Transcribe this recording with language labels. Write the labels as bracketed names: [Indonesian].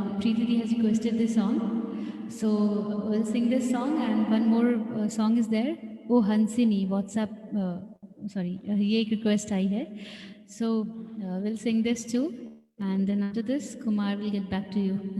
[English] Preeti has requested this song, so we'll sing this song, and one more song is there. Oh Hansini, WhatsApp. [Hindi] Sorry, ये एक request आई है. [English] So we'll sing this too, and then after this, Kumar will get back to you.